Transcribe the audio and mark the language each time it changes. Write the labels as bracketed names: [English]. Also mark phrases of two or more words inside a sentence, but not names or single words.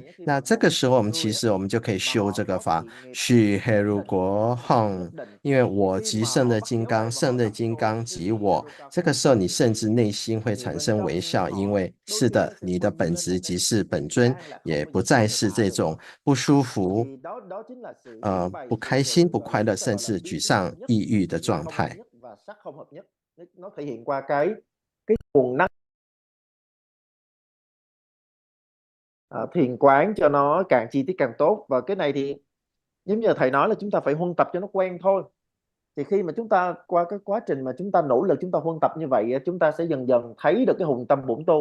[Chinese] 那这个时候我们就可以修这个法，许 Herugo Han， 因为我即胜的金刚，胜的金刚即我。这个时候你甚至内心会产生微笑，因为是的，你的本质即是本尊，也不再是这种不舒服、不开心、不快乐，甚至沮丧、抑郁的状态。 [Vietnamese] nó thể hiện qua cái nguồn năng thiền quán cho nó càng chi tiết càng tốt. Và cái này thì giống như thầy nói là chúng ta phải huân tập cho nó quen thôi. Thì khi mà chúng ta qua cái quá trình mà chúng ta nỗ lực, chúng ta huân tập như vậy, chúng ta sẽ dần dần thấy được cái hồn tâm bổn tôn.